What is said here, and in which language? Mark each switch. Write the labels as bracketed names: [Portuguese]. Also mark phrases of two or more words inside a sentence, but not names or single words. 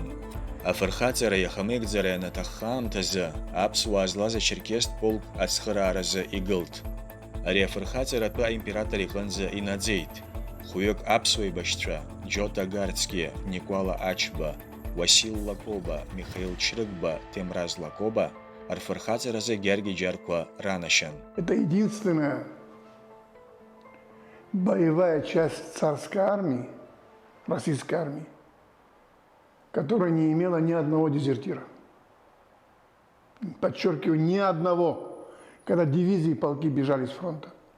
[Abkhazian] Афырхаҵара иахамеигӡара ианаҭахха аамҭазы аԥсуаа злаз ачеркесттә полк ацхырааразы игылт. Ари афырхаҵаратәы аимператор иҟынӡа инаӡеит. Хәҩык аԥсуа еибашьцәа Џьота Гарцкиа, Никәала Ачба, Уасил Лакоба, Михаил Чрыгба, Темраз Лакоба рфырхаҵаразы гьаргьы џьарқәа ранашьан. [Russian] Это единственная боевая часть царской армии, российской армии, которая не имела ни одного дезертира. Подчеркиваю, ни одного, когда дивизии и полки бежали с фронта.